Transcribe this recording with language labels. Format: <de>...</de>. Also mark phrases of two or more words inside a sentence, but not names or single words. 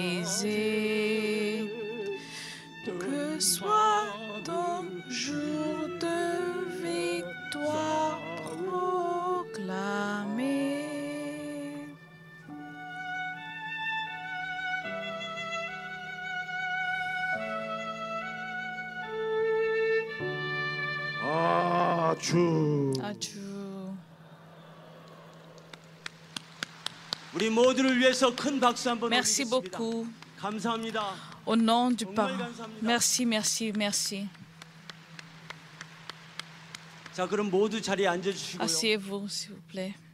<fr>brisé. Que soit ton jour de victoire proclamé.</fr> <ko>아주. 우리 모두를 위해서 큰 박수 한번</ko> <fr>Merci</fr> <ko>올리겠습니다.</ko> <fr>beaucoup.</fr> <ko>감사합니다.</ko> <fr>Au nom du</fr> <ko>정말</ko> <fr>Père.</fr> <ko>감사합니다.</ko> <fr>Merci, merci, merci.</fr> <ko>자, 그럼 모두 자리에 앉아 주시고요.</ko> <fr>Asseyez-vous, s'il vous plaît.</fr>